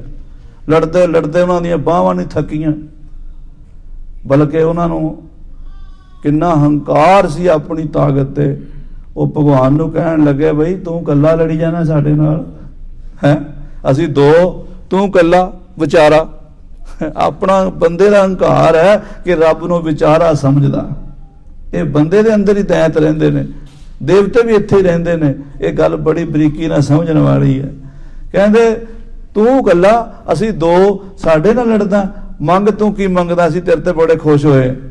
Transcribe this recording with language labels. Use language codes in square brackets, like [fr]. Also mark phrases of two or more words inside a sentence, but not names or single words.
[pa] ਲੜਦੇ ਲੜਦੇ ਉਹਨਾਂ ਦੀਆਂ ਬਾਹਾਂ ਨਹੀਂ ਥੱਕੀਆਂ, ਬਲਕਿ ਉਹਨਾਂ ਨੂੰ ਕਿੰਨਾ ਹੰਕਾਰ ਸੀ ਆਪਣੀ ਤਾਕਤ ਤੇ। ਉਹ ਭਗਵਾਨ ਨੂੰ ਕਹਿਣ ਲੱਗੇ ਬਈ ਤੂੰ ਕੱਲਾ ਲੜੀ ਜਾਣਾ ਸਾਡੇ ਨਾਲ ਹੈ, ਅਸੀਂ ਦੋ, ਤੂੰ ਕੱਲਾ ਵਿਚਾਰਾ। ਅਪਨਾ ਬੰਦੇ ਕਾ ਹੰਕਾਰ ਹੈ ਕਿ ਰੱਬ ਨੂੰ ਵਿਚਾਰਾ ਸਮਝਦਾ। ਯੇ ਬੰਦੇ ਦੇ ਅੰਦਰ ਹੀ ਤੈਂਤ ਰਹਿੰਦੇ ਨੇ, ਦੇਵਤੇ ਭੀ ਇੱਥੇ ਹੀ ਰਹਿੰਦੇ ਨੇ। ਯੇ ਗੱਲ ਬੜੀ ਬਰੀਕੀ ਨਾਲ ਸਮਝਣ ਵਾਲੀ ਹੈ। ਕਹਿੰਦੇ ਤੂ ਕੱਲਾ, ਅਸੀਂ ਦੋ, ਸਾਡੇ ਨਾਲ ਲੜਦਾ, ਮੰਗ ਤੂ ਕੀ ਮੰਗਦਾ, ਅਸੀਂ ਤੇਰੇ ਤੇ ਬੜੇ ਖੁਸ਼ ਹੋਏ।